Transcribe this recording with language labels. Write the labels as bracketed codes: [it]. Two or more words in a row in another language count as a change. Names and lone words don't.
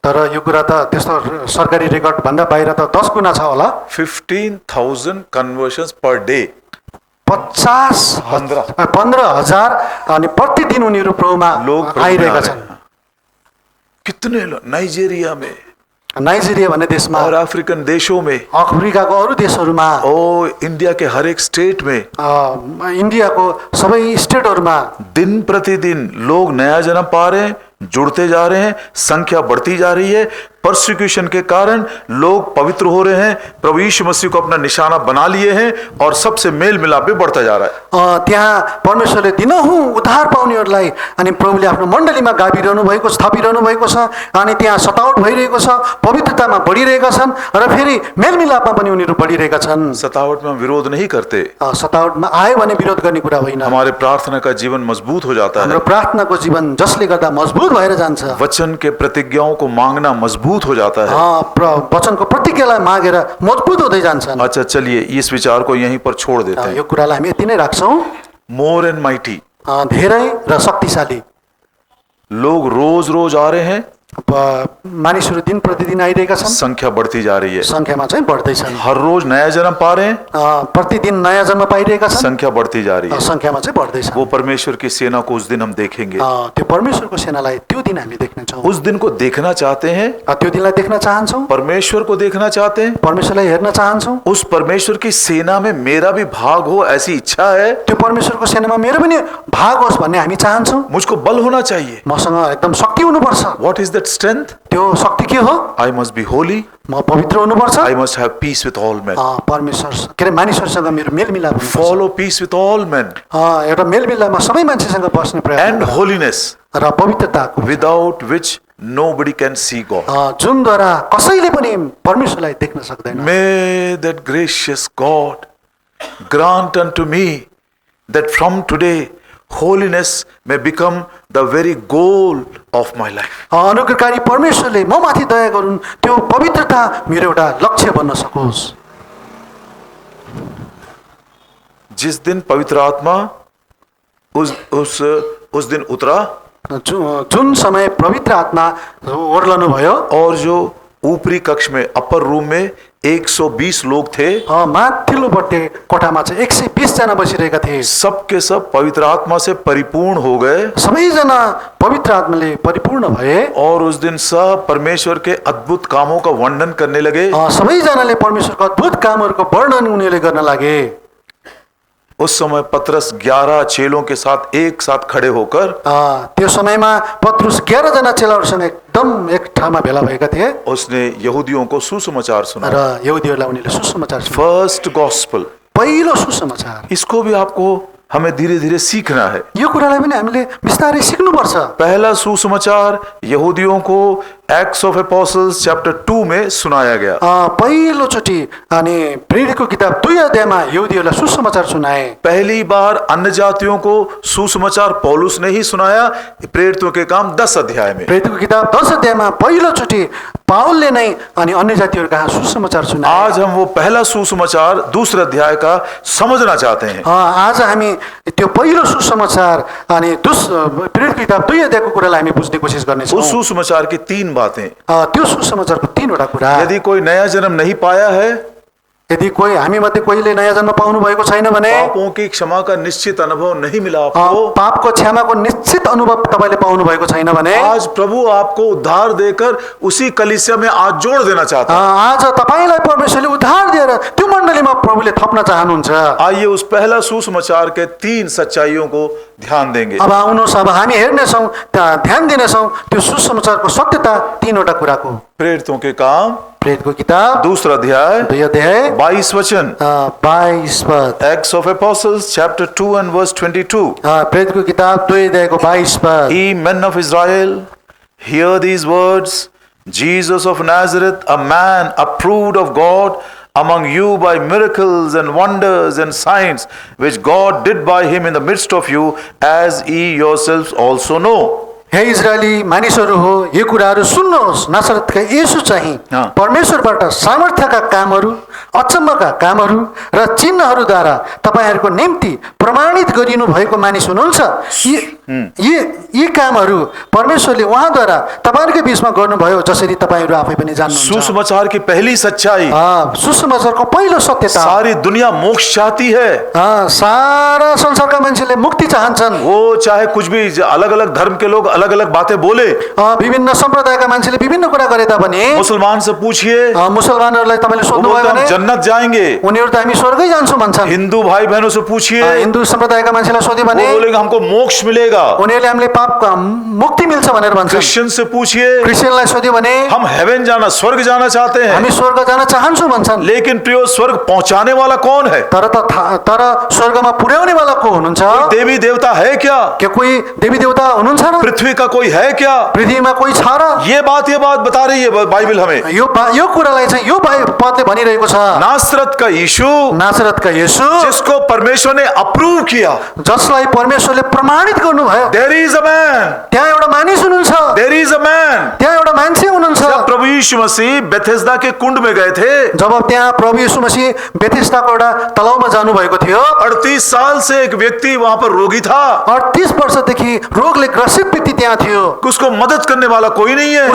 [ne] तर यो कुरा त त्यस्तो सरकारी रेकर्ड भन्दा बाहिर त 10 गुना छ होला। [en] 15,000 conversions per day. [ne] 15,000 अनि प्रतिदिन उनीहरू प्रभुमा लोग आइरहेका छन्। [hi] कितने लोग नाइजीरिया में [ne] नाइजेरिया भन्ने देशमा [hi] और अफ्रीकन देशों में, [ne] अफ्रिकाको अरू देशहरूमा, [hi] ओ इंडिया के हर एक स्टेट में [ne] इन्डियाको सबै स्टेटहरूमा [hi] दिन प्रतिदिन लोग नया जन्म पा रहे हैं, जुड़ते जा रहे हैं, संख्या बढ़ती जा रही है। परसिक्यूशन के कारण लोग पवित्र हो रहे हैं, प्रभु यीशु मसीह को अपना निशाना बना लिए हैं और सबसे मेल मिलाप भी बढ़ता जा रहा है। [ne] त्यहाँ परमेश्वरले दिनहुँ उद्धार पाउनेहरूलाई अनि प्रभुले आफ्नो मण्डलीमा गाभिरहनु भएको छ, थपिरहनु भएको छ, अनि त्यहाँ सतावट भइरहेको छ, पवित्रतामा बढिरहेका छन् र फेरि मेलमिलापमा पनि उनीहरू बढिरहेका छन्। [hi] सतावट में हम विरोध नहीं करते, [ne] सतावटमा आयो भने विरोध गर्ने कुरा होइन। [hi] हमारे प्रार्थना का जीवन मजबूत हो जाता है, [ne] हाम्रो प्रार्थनाको जीवन जसले गर्दा मजबुत भएर जान्छ। [hi] वचन के प्रतिज्ञाओं को मांगना मजबूत हो जाता है। [ne] वचनको प्रतिज्ञालाई मागेर मजबुत हुँदै जान्छन्। [hi] अच्छा, चलिए इस विचार को यहीं पर छोड़ देते हैं। [ne] यो कुरालाई हामी यति नै राख्छौँ। [en] more and mighty, [ne] धेरै र शक्तिशाली [hi] लोग रोज रोज आ रहे हैं, [ne] मानिसहरू दिन प्रतिदिन आइरहेका छन्, [hi] संख्या बढ़ती जा रही है। [ne] संख्यामा चाहिँ बढ्दैछन्। [hi] हर रोज नया जन्म पा रहे हैं, [ne] प्रतिदिन नयाँ जन्म पाइरहेका छन्, [hi] संख्या बढ़ती जा रही है। [ne] संख्यामा चाहिँ बढ्दैछ। [hi] वो परमेश्वर की सेना को उस दिन हम देखेंगे। [ne] त्यो परमेश्वरको सेनालाई त्यो दिन हामी देख्नेछौँ। [hi] उस दिन को देखना चाहते हैं, [ne] त्यो दिनलाई देख्न चाहन्छौँ, [hi] परमेश्वर को देखना चाहते हैं, [ne] परमेश्वरलाई हेर्न चाहन्छौँ। [hi] उस परमेश्वर की सेना में मेरा भी भाग हो ऐसी इच्छा है। [ne] त्यो परमेश्वरको सेनामा मेरो पनि भाग होस् भन्ने हामी चाहन्छौँ। [hi] मुझको बल होना चाहिए। [ne] मसँग एकदम शक्ति हुनुपर्छ। [en] What is that strength? [ne] त्यो शक्ति के हो? [en] I must be holy. [ne] म पवित्र हुनुपर्छ। [en] I must have peace with all men. [ne] परमेश्वर के अरे मानिसहरूसँग मेरो मेलमिलाप हुनुपर्छ। [en] Follow peace with all men [ne] एउटा मेलमिलापमा सबै मान्छेसँग बस्ने प्रयास [en] and holiness, [ne] र पवित्रताको, [en] without which nobody can see God. [ne] जुनद्वारा कसैले पनि परमेश्वरलाई देख्न सक्दैन। [en] May that gracious God grant unto me that from today holiness may become the very goal of my life. [ne] अनुग्रहकारी परमेश्वरले म माथि दया गरून्, त्यो पवित्रता मेरो एउटा लक्ष्य बन्न सकोस्। [hi] जिस दिन पवित्र आत्मा उस दिन उतरा [ne] जुन समय पवित्र आत्मा ओर्लनु भयो [hi] और जो ऊपरी कक्ष में [en] upper room [hi] में 120 लोग थे, [ne] माथिल्लोपट्टि कोठामा चाहिँ 120 जना बसिरहेका थिए। [hi] सबके सब पवित्र आत्मा से परिपूर्ण हो गए, [ne] सबैजना पवित्र आत्माले परिपूर्ण भए [hi] और उस दिन सब परमेश्वर के अद्भुत कामों का वर्णन करने लगे। [ne] सबैजनाले परमेश्वरको अद्भुत कामहरूको वर्णन उनीहरूले गर्न लागे। [hi] उस समय पतरस 11 चेलों के साथ एक साथ खड़े होकर [ne] त्यो समयमा पत्रुस 11 जना चेलाहरूसँग एकदम एक ठाउँमा भेला भएका थिए। [hi] उसने यहूदियों को सुसमाचार सुनाया। [ne] र यहुदीहरूलाई उनीहरूले सुसमाचार सुनाए। [en] first gospel, [ne] पहिलो सुसमाचार। [hi] इसको भी आपको हमें धीरे धीरे सीखना है। [ne] यो कुरालाई पनि हामीले बिस्तारै सिक्नुपर्छ। [hi] पहला सुसमाचार यहूदियों को [en] Acts of Apostles chapter 2 [hi] में सुनाया गया। [ne] पहिलोचोटि अनि प्रेरितको किताब 2 अध्यायमा यहुदीहरूलाई सुसमाचार सुनाए। [hi] पहली बार अन्य जातियों को सुसमाचार पौलुस ने ही सुनाया, प्रेरितों के काम 10 अध्याय में। [ne] प्रेरितको किताब 10 अध्यायमा पहिलोचोटि पाउलले नै अनि अन्य जातिहरू कहाँ सुसमाचार सुनाए। [hi] आज हम वो पहला सुसमाचार दूसरे अध्याय का समझना चाहते हैं। [ne] आज हामी त्यो पहिलो सुसमाचार अनि प्रेरितको किताब 2 अध्यायको कुरालाई हामी बुझ्ने कोसिस गर्नेछौँ। [hi] उस सुसमाचार की 3 बातें। [ne] त्यो सुसमाचारको 3 वटा कुरा। [hi] यदि कोई नया जन्म नहीं पाया है, [ne] यदि कोही हामी मध्ये कोहीले नयाँ जन्म पाउनु भएको छैन भने, [hi] पापों की क्षमा का निश्चित अनुभव नहीं मिला आपको, [ne] पापको क्षमाको निश्चित अनुभव तपाईले पाउनु भएको छैन भने, [hi] आज प्रभु आपको उद्धार देकर उसी कलीसिया में आज जोड़ देना चाहता है। [ne] आज तपाईलाई परमेश्वरले उद्धार दिएर त्यो मण्डलीमा प्रभुले थप्न चाहनुहुन्छ। [hi] आइए उस पहला सुसमाचार के 3 सच्चाइयों को ध्यान देंगे। [ne] अब आउनुहोस्, अब हामी हेर्नेछौँ, ध्यान दिनेछौँ त्यो सुसमाचारको सत्यता 3 वटा कुराको। [hi] प्रेरितों के काम [ne] प्रेरितको किताब [hi] दूसरा अध्याय [ne] 2 अध्याय [hi] 22 वचन, [ne] 22 पद। [en] Acts of Apostles chapter 2 and verse 22। [ne] प्रेरितको किताब 2 अध्यायको 22 पद। [en] Ye men of Israel, hear these words. Jesus of Nazareth, a man approved of God among you by miracles and wonders and signs which God did by him in the midst of you, as ye yourselves also know. [ne] हे इजरायली मानिसहरू हो, यो कुराहरू सुन्नुहोस्। नासरतका येशू चाहिँ परमेश्वरबाट सामर्थ्यका कामहरू, अचम्मका कामहरू र चिन्हहरूद्वारा तपाईहरूको निम्ति प्रमाणित गरिनु भएको मानिस हुनुहुन्छ। यी कामहरू परमेश्वरले उहाँद्वारा तपाईँहरूकै बिचमा गर्नुभयो, जसरी तपाईँहरू आफै पनि जान्नुहुन्छ। [hi] सुसमाचार की पहली सच्चाई, [ne] सुसमाचारको पहिलो सत्यता, [hi] सारी दुनिया मोक्ष चाहती है। [ne] सारा संसारका मान्छेले मुक्ति चाहन्छन्। [hi] वो चाहे कुछ भी अलग अलग धर्म के लोग अलग अलग बातें बोले, [ne] विभिन्न सम्प्रदायका मान्छेले विभिन्न कुरा गरे तापनि [hi] मुसलमान से पूछिए, [ne] मुसलमानहरूलाई तपाईँले वो सोध्नुभयो बोलते भने [hi] हम जन्नत जाएंगे। [ne] उनीहरू त हामी स्वर्गै जान्छौँ भन्छन्। [hi] हिंदू भाई बहनों से पूछिए, [ne] हिन्दू सम्प्रदायका मान्छेलाई सोध्यो वो भने [hi] बोलेंगे हमको मोक्ष मिलेगा। [ne] उनीहरूले हामीले पाप मुक्ति मिल्छ भनेर भन्छन्। [hi] क्रिश्चियन से पूछिए, [ne] क्रिस्चियनलाई सोध्यो भने [hi] हम हेवन जाना, स्वर्ग जाना चाहते हैं। [ne] हामी स्वर्ग जान चाहन्छौँ भन्छन्। [hi] लेकिन प्रियो, स्वर्ग पहुंचाने वाला कौन है? [ne] तर स्वर्गमा पुर्याउने वाला को हुनुहुन्छ? [hi] देवी देवता है क्या? [ne] के कोही देवी देवता हुनुहुन्छ र? [hi] पृथ्वी का कोई है क्या? [ne] पृथ्वीमा कोही छ र? [hi] ये बात बता रही है बाइबल हमें। [ne] यो कुरालाई चाहिँ यो पदले भनिरहेको छ। [hi] नासरत का यीशु, [ne] नासरतका येशू, [hi] जिसको परमेश्वर ने अप्रूव किया, [ne] जसलाई परमेश्वरले प्रमाणित गर्नुभयो। [en] there is a man, [ne] त्यहाँ एउटा मानिस हुनुहुन्छ। [en] there is a man. [ne] त्यहाँ एउटा मान्छे हुनुहुन्छ। [hi] जब प्रभु यीशु मसीह बेथेस्दा के कुंड में गए थे, [ne] जब त्यहाँ प्रभु यीशु मसीह बेथेस्दाको एउटा तलाउमा जानु भएको थियो, [hi] 38 साल से एक व्यक्ति वहां पर रोगी था। [ne] 38 वर्षदेखि रोगले ग्रसित व्यक्ति त्यहाँ थियो। [hi] उसको मदद करने वाला कोई नहीं है।